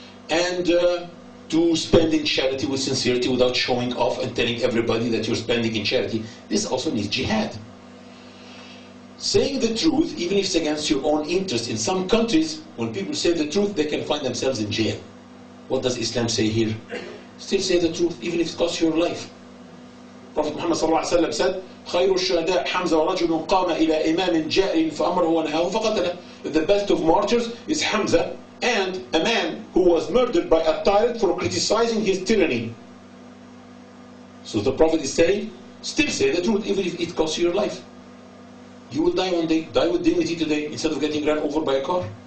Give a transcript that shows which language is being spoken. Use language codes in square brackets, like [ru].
[en] And to spend in charity with sincerity without showing off and telling everybody that you're spending in charity. This also needs jihad. Saying the truth, even if it's against your own interest. In some countries, when people say the truth, they can find themselves in jail. What does Islam say here? Still say the truth, even if it costs your life. Prophet Muhammad ﷺ said, [ar] خير الشهداء حمزة ورجل قام إلى إمام جائر فأمره ونهاه فقتله. [en] The best of martyrs is Hamza, and a man who was murdered by a tyrant for criticizing his tyranny. So the Prophet is saying, still say the truth, even if it costs you your life. You will die one day, die with dignity today, instead of getting run over by a car.